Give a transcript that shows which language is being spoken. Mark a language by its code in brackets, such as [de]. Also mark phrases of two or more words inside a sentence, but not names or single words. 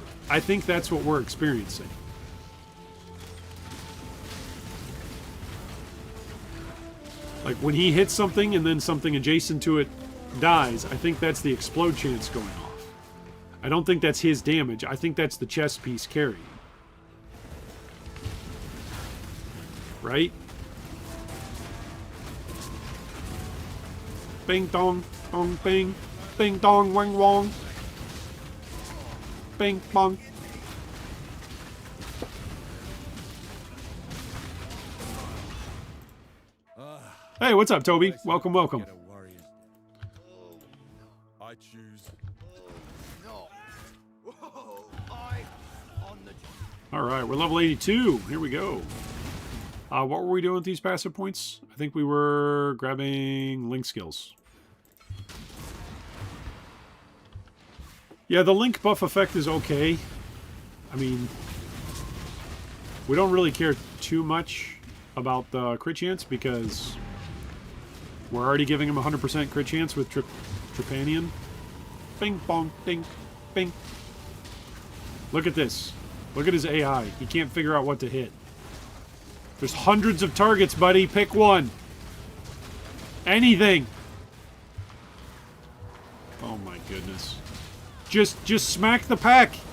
[en] I think that's what we're experiencing. Like when he hits something and then something adjacent to it dies, I think that's the explode chance going off. I don't think that's his damage. I think that's the chess piece carrying. Right? Bing dong, dong bing. Bing dong wang wong. Bing bong. Hey, what's up, Toby? Welcome, welcome. Get a warrior. I choose. No. Whoa, I on the All right, we're level 82. Here we go. What were we doing with these passive points? I think we were grabbing link skills. Yeah, the link buff effect is okay. I mean, we don't really care too much about the crit chance because we're already giving him 100% crit chance with Trepanian. Bing, bong, ding, bing. Look at this. Look at his AI. He can't figure out what to hit. There's hundreds of targets, buddy. Pick one. Anything. Oh my goodness. Just smack the pack.